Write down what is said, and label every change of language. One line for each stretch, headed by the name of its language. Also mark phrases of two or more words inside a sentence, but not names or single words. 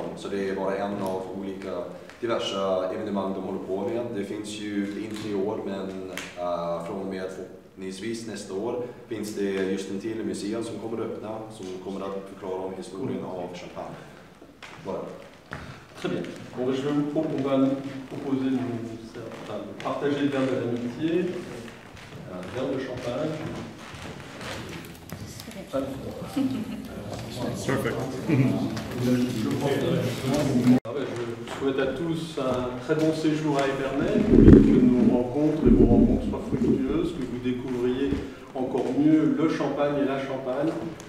Swedish: Så det är bara en av olika diverse evenemang de håller på med. Det finns ju inte i år, men från och med förhoppningsvis nästa år finns det just en till museum som kommer att öppna, som kommer att förklara om historien av Champagne. Bara.
French: Très bien. Bon, on va nous proposer de partager le verre de l'amitié, un verre de champagne. Perfect. Je souhaite à tous un très bon séjour à Épernay, que nos rencontres et vos rencontres soient fructueuses, que vous découvriez encore mieux le champagne et la Champagne.